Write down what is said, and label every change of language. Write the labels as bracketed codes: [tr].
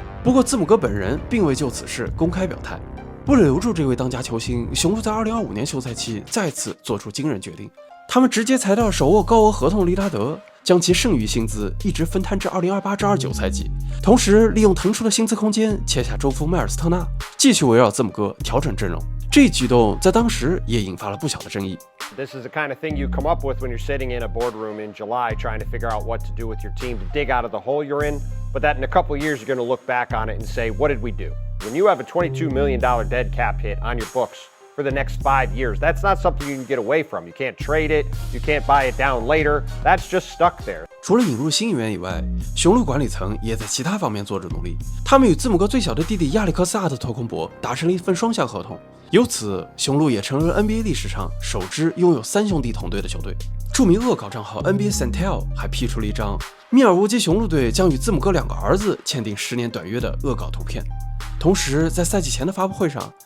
[zh] 不过，字母哥本人并未就此事公开表态。为了留住这位当家球星，雄鹿在2025年休赛期再次做出惊人决定，他们直接裁掉手握高额合同的利拉德，将其剩余薪资一直分摊至2028-29赛季，同时利用腾出的薪资空间签下中锋迈尔斯特纳，继续围绕字母哥调整阵容。这一举动在当时也引发了不小的争议。 [en] This is the kind of thing you come up with when you're sitting in a boardroom in July trying to figure out what to do with your team to dig out of the hole you're in, but that in a couple of years you're going to look back on it and say, what did we do? When you have a $22 million dead cap hit on your books for the next 5 years, that's not something you can get away from. You can't trade it, you can't buy it down later, that's just stuck there. [zh] 除了引入新援以外，雄鹿管理层也在其他方面做着努力。他们与字母哥最小的弟弟亚历克斯·阿特托昆博达成了一份双向合同，由此雄鹿也成为了 NBA 历史上首支拥有3兄弟同队的球队。著名恶搞账号 NBA Centel 还批出了一张密尔沃基雄鹿队将与字母哥2个儿子签订10年短约的恶搞图片。同时，在赛季前的发布会上，